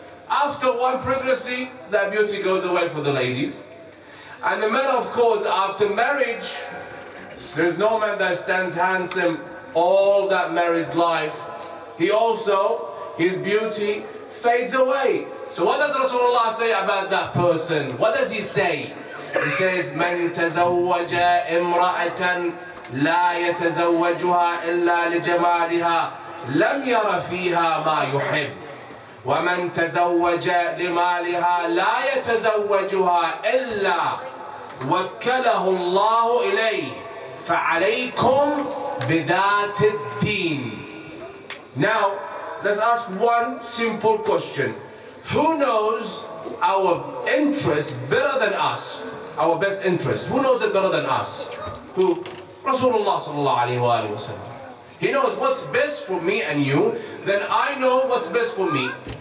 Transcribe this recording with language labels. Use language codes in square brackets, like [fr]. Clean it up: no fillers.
[en] After one pregnancy, that beauty goes away for the ladies. And the men, of course, after marriage, there's no man that stands handsome all that married life. He also, his beauty fades away. So what does Rasulullah say about that person? What does he say? He says, [ar] من تزوج امرأة لا يتزوجها إلا لجمالها لم ير فيها ما يحب ومن تزوج لمالها لا يتزوجها إلا وكله الله إليه فعليكم بذات الدين. [en] Now, let's ask one simple question. Who knows our interest better than us? Our best interest. Who knows it better than us? Who? Rasulullah sallallahu alayhi wa sallam. He knows what's best for me and you, then I know what's best for me.